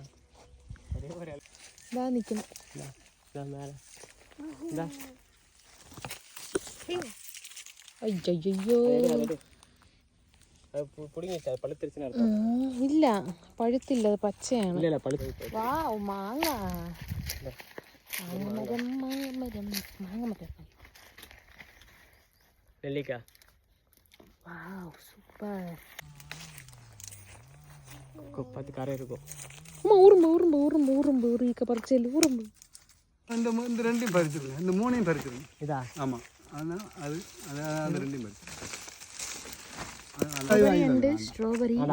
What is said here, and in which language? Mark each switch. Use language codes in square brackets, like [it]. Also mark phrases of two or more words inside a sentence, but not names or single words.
[ml] ഇതാ നിൽക്കുന്നു. അയ്യോ, ഇല്ല, പഴുത്തില്ല, അത് പച്ചയാണ്. വാവ്, മാങ്ങ. മാങ്ങമരം, മാങ്ങമരം, മാങ്ങമരം. നെല്ലിക്ക. വാവ്, സൂപ്പർ. [ta] கரை இருக்கும். ஊரும்பு பறிச்சல் ஊரும்பு. இந்த ரெண்டையும் பறிச்சிருங்க, இந்த மூணையும் பறிச்சிருங்க. இதா? ஆமாம், அதான் அது அந்த ரெண்டையும் பறிச்சிருங்க. ஸ்ட்ராபெரி, சுமந்த ஸ்ட்ராபெரி,